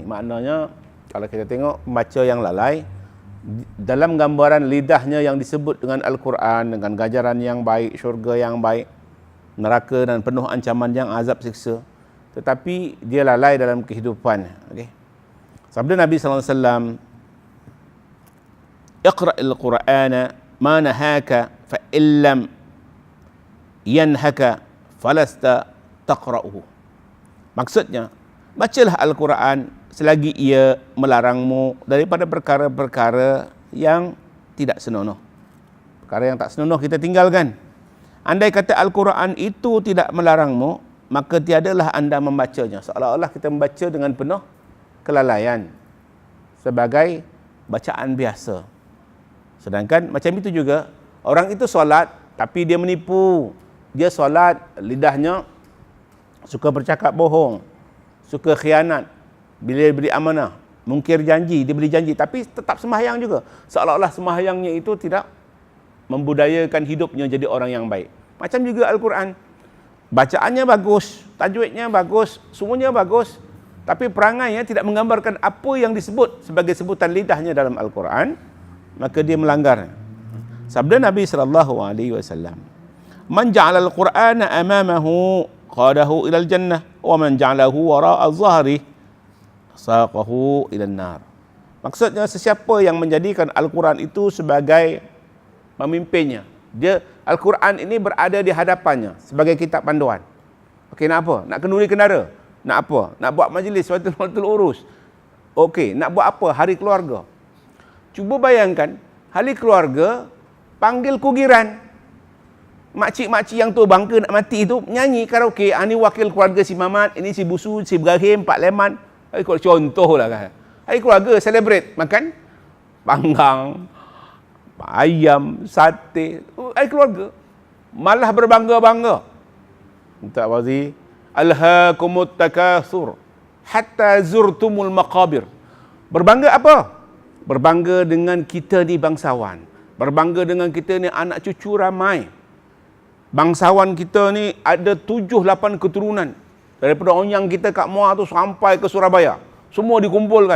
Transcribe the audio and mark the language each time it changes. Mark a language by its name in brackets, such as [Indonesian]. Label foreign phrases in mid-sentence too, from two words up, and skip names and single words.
[Malay] Maknanya, kalau kita tengok pembaca yang lalai, dalam gambaran lidahnya yang disebut dengan Al-Quran, dengan ganjaran yang baik, syurga yang baik, neraka dan penuh ancaman yang azab siksa, tetapi dia lalai dalam kehidupan. Okay? Sabda Nabi SAW, [Arabic] اقرأ القرآن ما نهاك فإن لم ينهك فلست تقرؤه. [Malay] Maksudnya, bacalah Al-Quran selagi ia melarangmu daripada perkara-perkara yang tidak senonoh. Perkara yang tak senonoh kita tinggalkan. Andai kata Al-Quran itu tidak melarangmu, maka tiadalah anda membacanya. Seolah-olah kita membaca dengan penuh kelalaian sebagai bacaan biasa. Sedangkan macam itu juga, orang itu solat tapi dia menipu. Dia solat, lidahnya suka bercakap bohong, suka khianat, bila beri amanah, mungkir janji, dia beri janji tapi tetap sembahyang juga. Seolah-olah sembahyangnya itu tidak membudayakan hidupnya jadi orang yang baik. Macam juga Al-Quran, bacaannya bagus, tajwidnya bagus, semuanya bagus, tapi perangainya tidak menggambarkan apa yang disebut sebagai sebutan lidahnya dalam Al-Quran, maka dia melanggar. Sabda Nabi SAW, [Arabic] من جعل القرآن أمامه قاده إلى الجنة ومن جعله وراء ظهره ساقه إلى النار. [Malay] Maksudnya, sesiapa yang menjadikan Al-Quran itu sebagai pemimpinnya, dia Al-Quran ini berada di hadapannya sebagai kitab panduan. Okey, nak apa? Nak kenduri kendara? Nak apa? Nak buat majlis waktu urus? Okey, nak buat apa? Hari keluarga. Cuba bayangkan, hari keluarga panggil kugiran. Makcik-makcik yang tua bangka nak mati itu nyanyi karaoke. Ini wakil keluarga si Mamat, ini si Busu, si Ibrahim, Pak Leman. Contoh lah kan. Hari keluarga celebrate, makan panggang, ayam, sate. Hari keluarga malah berbangga-bangga. Minta wazi, [Arabic] ألهاكم التكاثر حتى زرتم المقابر. [Malay] Berbangga apa? Berbangga dengan kita ni bangsawan. Berbangga dengan kita ni anak cucu ramai. Bangsawan kita ni ada 7-8 keturunan. Daripada Onyang kita kat Muar tu sampai ke Surabaya. Semua dikumpulkan.